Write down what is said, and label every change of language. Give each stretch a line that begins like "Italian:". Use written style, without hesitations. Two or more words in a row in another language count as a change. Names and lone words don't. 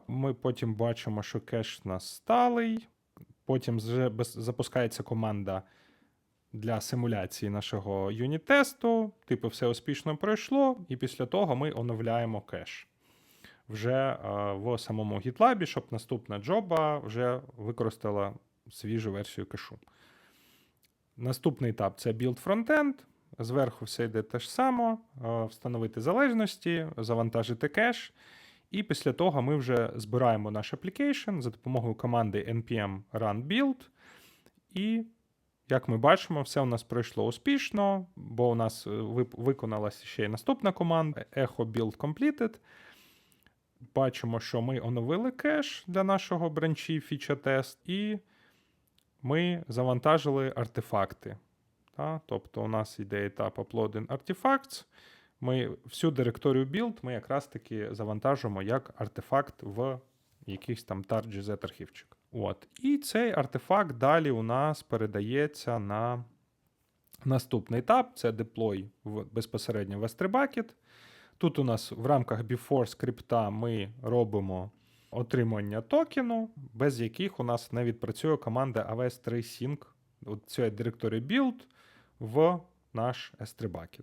Ukrainian: Ми потім бачимо, що кеш у нас сталий, потім вже запускається команда для симуляції нашого юніт-тесту, все успішно пройшло, і після того ми оновляємо кеш вже в самому GitLab, щоб наступна джоба вже використала свіжу версію кешу. Наступний етап – це
English: build frontend.
Ukrainian: Зверху все йде те ж саме, встановити залежності, завантажити кеш. І після того ми вже збираємо наш application за допомогою команди
English: npm run build.
Ukrainian: І, як ми бачимо, все у нас пройшло успішно, бо у нас виконалася ще й наступна команда
English: echo build completed.
Ukrainian: Бачимо, що ми оновили кеш для нашого бранчі
English: feature test,
Ukrainian: і ми завантажили артефакти. Тобто у нас йде етап
English: uploading artifacts.
Ukrainian: Ми всю директорію build ми якраз таки завантажимо як артефакт в якийсь там tar.gz архівчик. І цей артефакт далі у нас передається на наступний етап. Це deploy безпосередньо в S3 bucket. Тут у нас в рамках before скрипта ми робимо отримання токену, без яких у нас не відпрацює команда AWS3 Sync цієї директорії build в наш S3 bucket.